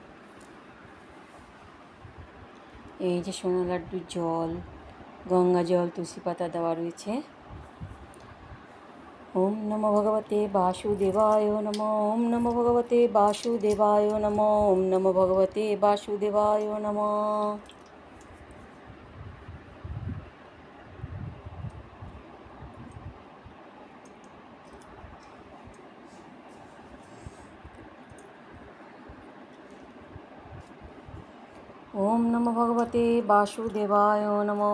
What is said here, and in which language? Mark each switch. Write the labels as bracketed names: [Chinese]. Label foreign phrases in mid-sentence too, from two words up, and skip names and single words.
[Bangla] এই যে সোনা লাড্ডুর জল, গঙ্গা জল, তুলসী পাতা দেওয়া রয়েছে। [Sanskrit] ওম নমো ভগবতে বাসুদেবায় নমঃ। ওম নমো ভগবতে বাসুদেবায় নমঃ। ওম নমো ভগবতে বাসুদেবায় নমঃ। ওম নমো ভগবতে বাসুদেবায় নমঃ।